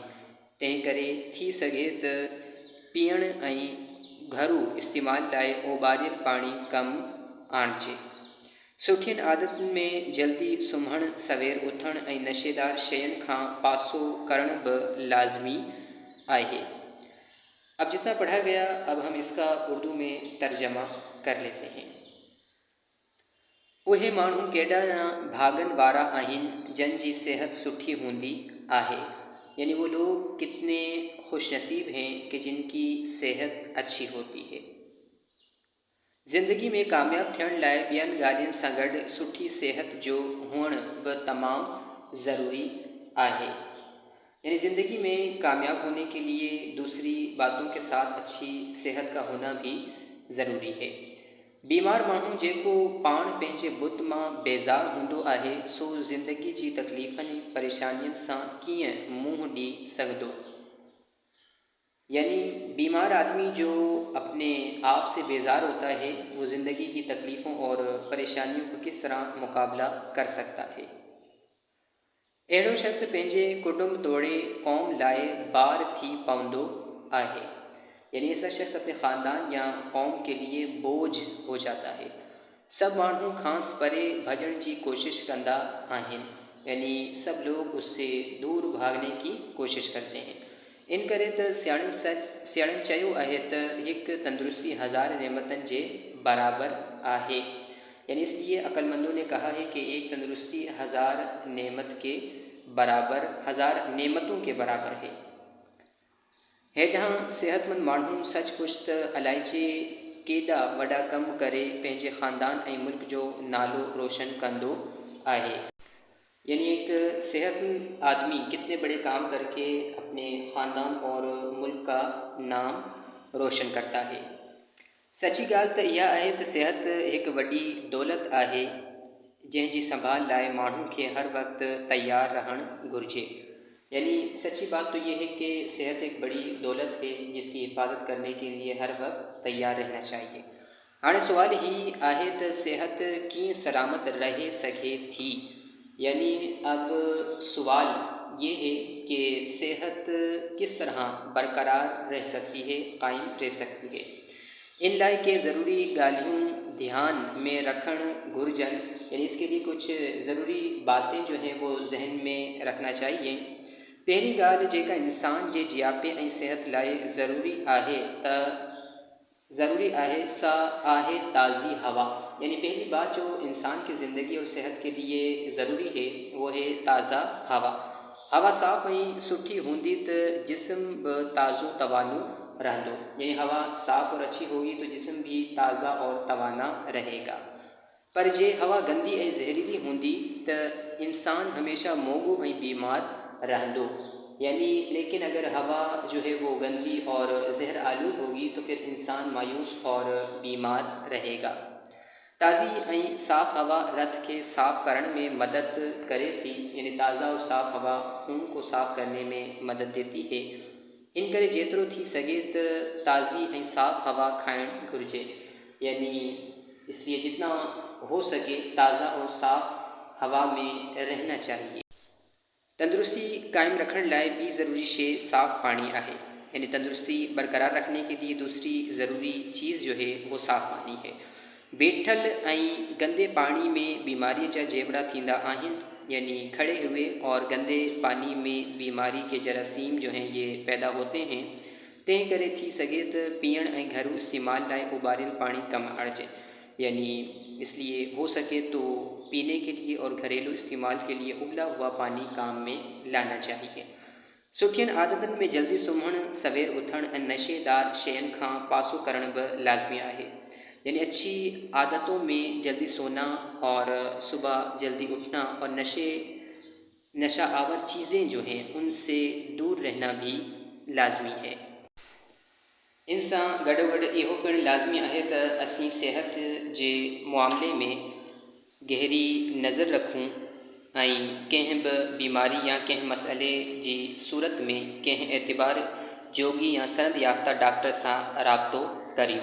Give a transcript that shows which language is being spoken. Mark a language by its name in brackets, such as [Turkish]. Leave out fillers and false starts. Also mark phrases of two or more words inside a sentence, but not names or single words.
[Sindhi] तंहिं करे थी सघे त पीअण ऐं घरू इस्तेमाल लाइ ओॿारियल पाणी कमु आणिजे। सुठियुनि आदतुनि में जल्दी सुम्हणु, सवेर उथणु ऐं नशेदार शयुनि खां पासो करणु बि लाज़मी आहे। [Urdu] اب جتنا پڑھا گیا، اب ہم اس کا اردو میں ترجمہ کر لیتے ہیں. [Sindhi] उहे माण्हू केॾा न भागनि वारा आहिनि जंहिं जी सेहत सुठी हूंदी आहे, [Urdu] یعنی وہ لوگ کتنے خوش نصیب ہیں کہ جن کی صحت اچھی ہوتی ہے. [Sindhi] ज़िंदगी में कामयाबु थियण लाइ ॿियनि ॻाल्हियुनि सां गॾु सुठी सेहत जो हुअणु बि तमामु ज़रूरी आहे। [Urdu] یعنی زندگی میں کامیاب ہونے کے لیے دوسری باتوں کے ساتھ اچھی صحت کا ہونا بھی ضروری ہے. [Sindhi] बीमार माण्हू जेको पाण पंहिंजे बुत मां बेज़ार हूंदो आहे, सो ज़िंदगी जी तकलीफ़ुनि परेशानियुनि सां कीअं मुंहुं ॾेई सघंदो। [Urdu] یعنی بیمار آدمی جو اپنے آپ سے بیزار ہوتا ہے، وہ زندگی کی تکلیفوں اور پریشانیوں کو کس طرح مقابلہ کر سکتا ہے. [Sindhi] अहिड़ो शख़्स पंहिंजे कुटुंब तोड़े क़ौम लाइ बार थी पवंदो आहे। [Urdu] یعنی ایسا شخص اپنے خاندان یا قوم کے لیے بوجھ ہو جاتا ہے. [Sindhi] सब माण्हू खांसि परे भॼण जी कोशिश कंदा आहिनि, [Urdu] یعنی سب لوگ اس سے دور بھاگنے کی کوشش کرتے ہیں. [Sindhi] इन करे त सियाणनि चयो आहे त हिकु तंदुरुस्ती हज़ार नेमतनि जे बराबर आहे। [Urdu] یعنی اس لیے عقلمندوں نے کہا ہے کہ ایک تندرستی ہزار نعمتوں کے برابر ہے. [Sindhi] हेॾां सेहतमंद माण्हू सचपुच त अलाइजे केॾा वॾा कम करे पंहिंजे ख़ानदान ऐं मुल्क जो नालो रोशन कंदो आहे। [Urdu] یعنی ایک صحت مند آدمی کتنے بڑے کام کر کے اپنے خاندان اور ملک کا نام روشن کرتا ہے. [Sindhi] सची ॻाल्हि त इहा आहे त सिहत हिकु वॾी दौलत आहे जंहिं जी संभाल लाइ माण्हू खे हर वक़्तु तयारु रहणु घुरिजे। [Urdu] یعنی سچی بات تو یہ ہے کہ صحت ایک بڑی دولت ہے جس کی حفاظت کرنے کے لیے ہر وقت تیار رہنا چاہیے. [Sindhi] हाणे सुवाल ही आहे त सेहत कीअं सलामत रह सघे थी। [Urdu] یعنی اب سوال یہ ہے کہ صحت کس طرح برقرار رہ سکتی ہے، قائم رہ سکتی ہے. [Sindhi] इन लाइ के ज़रूरी ॻाल्हियूं ध्यान में रखणु घुरिजनि। [Urdu] یعنی اس کے لیے کچھ ضروری باتیں جو ہیں وہ ذہن میں رکھنا چاہیے. [Sindhi] पहिरीं ॻाल्हि जेका इंसान जे जियापे ऐं सिहत लाइ ज़रूरी आहे त ज़रूरी आहे सा आहे ताज़ी हवा, [Urdu] یعنی پہلی بات جو انسان کی زندگی اور صحت کے لیے ضروری ہے وہ ہے تازہ ہوا. [Sindhi] हवा साफ़ ऐं सुठी हूंदी त जिस्म बि ताज़ो तवानो रहंदो, [Urdu] یعنی ہوا صاف اور اچھی ہوگی تو جسم بھی تازہ اور توانا رہے گا. [Sindhi] पर जे हवा गंदी ऐं ज़हरीली हूंदी त इंसान हमेशा मोगो ऐं बीमार रहंदो। [Urdu] یعنی لیکن اگر ہوا جو ہے وہ گندی اور زہر آلود ہوگی تو پھر انسان مایوس اور بیمار رہے گا. [Sindhi] ताज़ी ऐं साफ़ हवा रत के साफ़ करण में मदद करे थी, [Urdu] یعنی تازہ اور صاف ہوا خون کو صاف کرنے میں مدد دیتی ہے. [Sindhi] इन करे जेतिरो थी सघे त ताज़ी ऐं साफ़ हवा खाइणु घुरिजे, [Urdu] یعنی اس لیے جتنا ہو سکے تازہ اور صاف ہوا میں رہنا چاہیے. [Sindhi] तंदुरुस्ती कायम रखण लाइ ॿी ज़रूरी शइ साफ़ पाणी आहे, [Urdu] یعنی تندرستی برقرار رکھنے کے لیے دوسری ضروری چیز جو ہے وہ صاف پانی ہے. [Sindhi] बेठल ऐं गंदे पानी में बीमारी जा जेवड़ा थींदा आहिनि, [Urdu] یعنی کھڑے ہوئے اور گندے پانی میں بیماری کے جراثیم جو ہیں یہ پیدا ہوتے ہیں. [Sindhi] तंहिं करे थी सघे त पीअण ऐं घरू इस्तेमाल लाइ उबारियल पानी कम आणिजे, [Urdu] یعنی اس لیے ہو سکے تو پینے کے لیے اور گھریلو استعمال کے لیے ابلا ہوا پانی کام میں لانا چاہیے. [Sindhi] सुठियन आदतन में जल्दी सुम्हण, सवेर उथण ऐं नशेदार शयन खां पासो करण भी लाजमी आहे, [Urdu] یعنی اچھی عادتوں میں جلدی سونا اور صبح جلدی اٹھنا اور نشہ آور چیزیں جو ہیں ان سے دور رہنا بھی لازمی ہے. [Sindhi] इन सां गॾोगॾु इहो पिणु लाज़मी आहे त असीं सिहत जे मामले में गहरी नज़र रखूं ऐं कंहिं बि बीमारी या कंहिं मसइले जी सूरत में कंहिं एतबार जोगी या सनद याफ़्ता डॉक्टर सां राब्तो करियूं।